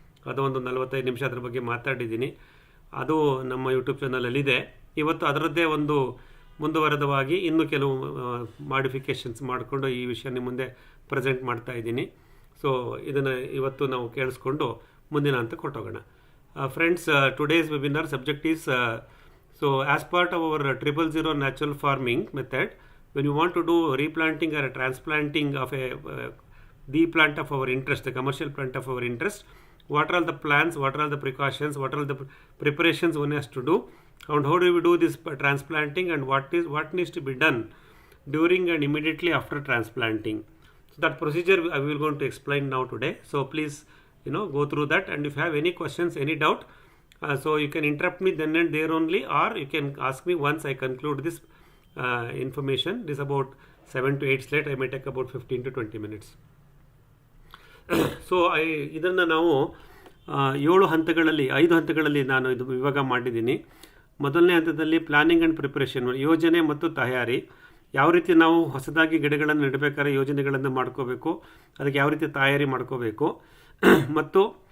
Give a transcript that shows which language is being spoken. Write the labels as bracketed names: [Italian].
[Kannada] ಅದು ಒಂದು 45 ನಿಮಿಷ ಅದ್ರ ಬಗ್ಗೆ ಮಾತಾಡಿದ್ದೀನಿ. ಅದು ನಮ್ಮ ಯೂಟ್ಯೂಬ್ ಚಾನಲಲ್ಲಿದೆ. ಇವತ್ತು ಅದರದ್ದೇ ಒಂದು ಮುಂದುವರೆದವಾಗಿ ಇನ್ನೂ ಕೆಲವು ಮಾಡಿಫಿಕೇಷನ್ಸ್ ಮಾಡಿಕೊಂಡು ಈ ವಿಷಯ ನಿಮ್ಮ ಮುಂದೆ ಪ್ರೆಸೆಂಟ್ ಮಾಡ್ತಾ ಇದ್ದೀನಿ. ಸೊ ಇದನ್ನು ಇವತ್ತು ನಾವು ಕೇಳಿಸ್ಕೊಂಡು ಮುಂದಿನ ಹಂತಕ್ಕೆ ಹೊರಟೋಗೋಣ. [English] Friends, today's webinar subject is so as part of our 000 natural farming method, when you want to do replanting or a transplanting of the plant of our interest, the commercial plant of our interest, what are all the plans, what are all the precautions, what are all the preparations one has to do, and how do we do this transplanting, and what needs to be done during and immediately after transplanting. So that procedure I will going to explain now today. So please go through that, and if you have any questions, any doubt, so you can interrupt me then and there only, or you can ask me once I conclude this information. This about 7 to 8 slides. I may take about 15 to 20 minutes. [Kannada] So ಇದನ್ನು ನಾವು 5 ಹಂತಗಳಲ್ಲಿ ನಾನು ಇದು ವಿಭಾಗ ಮಾಡಿದ್ದೀನಿ. ಮೊದಲನೇ ಹಂತದಲ್ಲಿ [English] planning and preparation, [Kannada] ಯೋಜನೆ ಮತ್ತು ತಯಾರಿ. ಯಾವ ರೀತಿ ನಾವು ಹೊಸದಾಗಿ ಗಿಡಗಳನ್ನು ನೆಡಬೇಕಾದ್ರೆ ಯೋಜನೆಗಳನ್ನು ಮಾಡ್ಕೋಬೇಕು, ಅದಕ್ಕೆ ಯಾವ ರೀತಿ ತಯಾರಿ ಮಾಡ್ಕೋಬೇಕು. ಮತ್ತು